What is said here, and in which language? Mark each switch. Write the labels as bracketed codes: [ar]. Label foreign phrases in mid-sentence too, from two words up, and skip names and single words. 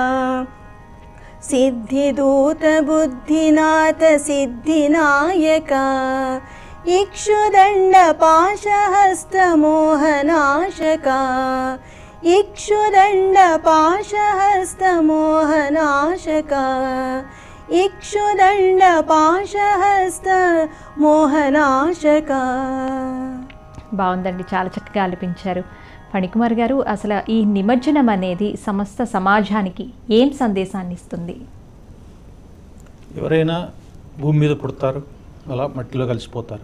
[sa] ಸಿದ್ಧಿದೂತ ಬುದ್ಧಿನಾಥ ಸಿದ್ಧಿನಾಯಕ ಇಕ್ಷುದಂಡ ಪಾಶಹಸ್ತ ಮೋಹನಾಶಕ ಇಕ್ಷುದಂಡ ಪಾಶಹಸ್ತ ಮೋಹನಾಶಕ ಇಕ್ಷುದಂಡ ಪಾಶಹಸ್ತ మోహనాశక. [te] బాగుందండి, చాలా చక్కగా ఆలపించారు ఫణికుమార్ గారు. అసలు ఈ నిమజ్జనం అనేది సమస్త సమాజానికి ఏం సందేశాన్ని ఇస్తుంది? ఎవరైనా భూమి మీద పుడతారు, అలా మట్టిలో కలిసిపోతారు.